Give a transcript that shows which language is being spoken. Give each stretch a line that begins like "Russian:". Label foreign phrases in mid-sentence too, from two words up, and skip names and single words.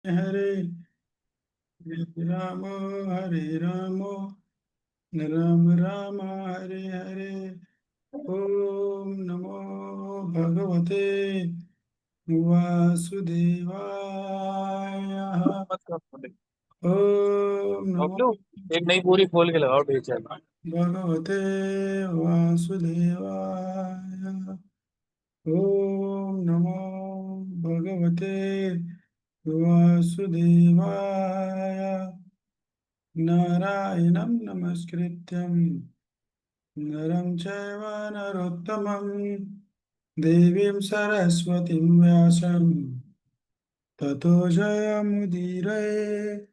Sanskrit: हरे राम हरे राम राम राम हरे हरे। ओम नमो भगवते वासुदेवाय।
Hindi: मत करो खोले।
Sanskrit: ओम नमो
Hindi: बबलू, एक नई पूरी खोल के लगाओ ढेर।
Sanskrit: भगवते वासुदेवाय। ओम नमो भगवते वासुदेवाय। नारायणं नमस्कृत्यं नरं चैव नरोत्तमं देवीं सरस्वतीं व्यासं ततो जयमुदीरये।